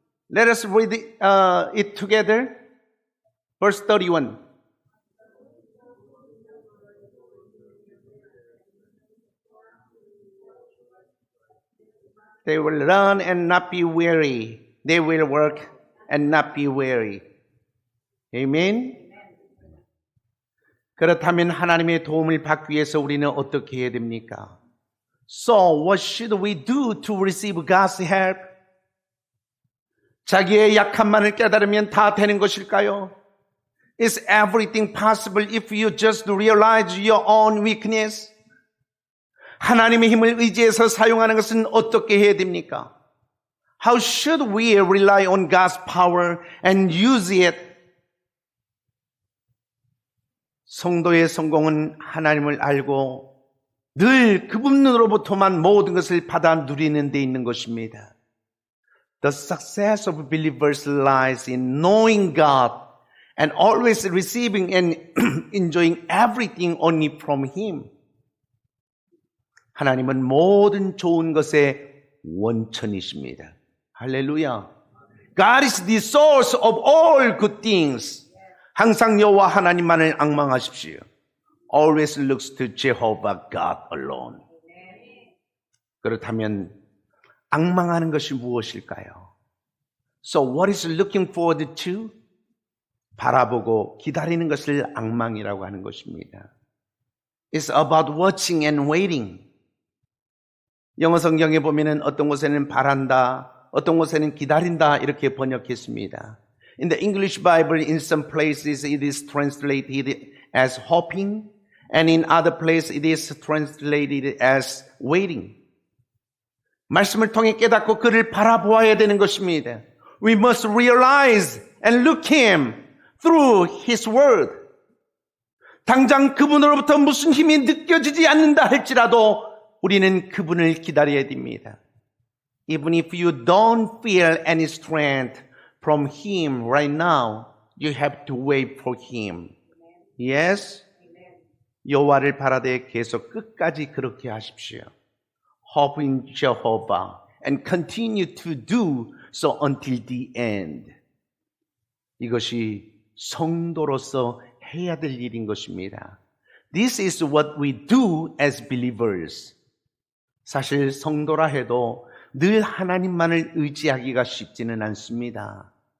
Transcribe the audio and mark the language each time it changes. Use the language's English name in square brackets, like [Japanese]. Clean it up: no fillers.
[English] Let us read it together. Verse 31. They will run and not be weary. They will work and not be weary. Amen. [Korean] 그렇다면 하나님의 도움을 받기 위해서 우리는 어떻게 해야 됩니까? [English] So what should we do to receive God's help? [Korean] 자기의 약함만을 깨달으면 다 되는 것일까요? [English] Is everything possible if you just realize your own weakness? [Korean] 하나님의 힘을 의지해서 사용하는 것은 어떻게 해야 됩니까? [English] How should we rely on God's power and use it? [Korean] 성도의 성공은 하나님을 알고 늘 그분으로부터만 모든 것을 받아 누리는 데 있는 것입니다. [English] The success of believers lies in knowing God and always receiving and enjoying everything only from Him. [Korean] 하나님은 모든 좋은 것의 원천이십니다. 할렐루야. [English] God is the source of all good things. [Korean] 항상 여호와 하나님만을 앙망하십시오. [English] Always looks to Jehovah God alone. [Korean] 그렇다면 앙망하는 것이 무엇일까요? [English] So what is looking forward to? [Korean] 바라보고 기다리는 것을 앙망이라고 하는 것입니다. [English] It's about watching and waiting. [Korean] 영어 성경에 보면은 어떤 곳에는 바란다, 어떤 곳에는 기다린다 이렇게 번역했습니다. [English] In the English Bible, in some places it is translated as hoping, and in other places it is translated as waiting. [Korean] 말씀을 통해 깨닫고 그를 바라보아야 되는 것입니다. [English] We must realize and look Him through His Word. [Korean] 당장 그분으로부터 무슨 힘이 느껴지지 않는다 할지라도 우리는 그분을 기다려야 됩니다. [English] Even if you don't feel any strength from Him right now, you have to wait for Him. Yes? [Korean] 여호와를 바라되 계속 끝까지 그렇게 하십시오. [English] Hope in Jehovah and continue to do so until the end. [Korean] 이것이 성도로서 해야 될 일인 것입니다. [English] This is what we do as believers. [Korean] 사실 성도라 해도 늘 하나님만을 의지하기가 쉽지는 않습니다.